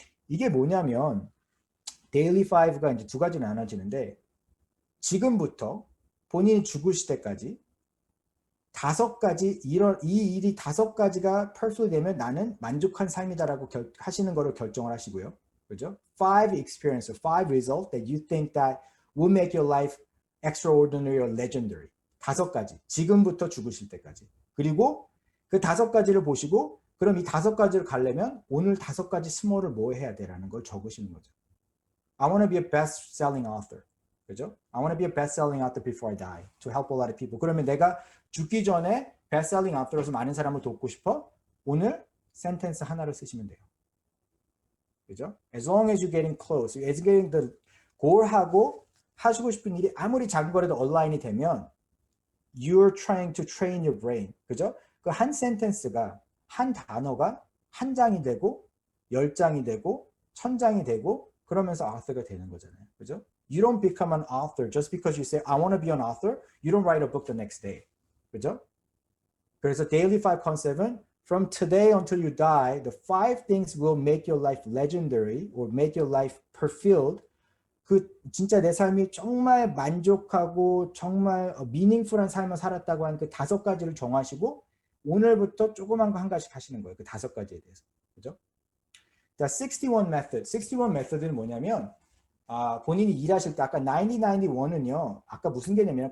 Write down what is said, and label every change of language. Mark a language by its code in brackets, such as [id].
[ko] 이게 뭐냐면 daily five가 이제 두 가지로 나눠지는데 지금부터 본인이 죽으실 때까지 5가지 이 일이 5가지가 perfect 되면 나는 만족한 삶이다라고 하시는 거를 결정을 하시고요. 그죠? [en] Five experience, five results that you think that will make your life extraordinary or legendary. [ko] 5가지. 지금부터 죽으실 때까지. 그리고 그 5가지를 보시고 그럼 이 5가지를 가려면 오늘 5가지 스몰을 뭐 해야 돼라는 걸 적으시는 거죠. [en] I want to be a best-selling author. [ko] 그죠? [en] I want to be a best-selling author before I die to help a lot of people. [ko] 그러면 내가 죽기 전에 best-selling author로서 많은 사람을 돕고 싶어? 오늘 센텐스 하나를 쓰시면 돼요. 그죠? [en] As long as you're getting close, as you're getting the goal하고 [ko] 하시고 싶은 일이 아무리 작은 거라도 얼라인이 되면 [en] you're trying to train your brain. [ko] 그죠? 그 한 센텐스가 한 단어가 한 장이 되고 10장이 되고 1000장이 되고 그러면서 author가 되는 거잖아요. 그죠? [en] You don't become an author just because you say I want to be an author. You don't write a book the next day. [ko] 그죠? 그래서 [en] daily five [ko] 컨셉은 [en] from today until you die, the five things will make your life legendary or make your life fulfilled. [ko] 그 진짜 내 삶이 정말 만족하고 정말 meaningful한 삶을 살았다고 하는 그 5가지를 정하시고 오늘부터 조그만 거 한 가지씩 하시는 거예요. 그 5가지에 대해서. 그죠? 자, 61 method. 61 method는 뭐냐면 본인이 일하실 때 아까 9091은요. 아까 무슨 개념이냐?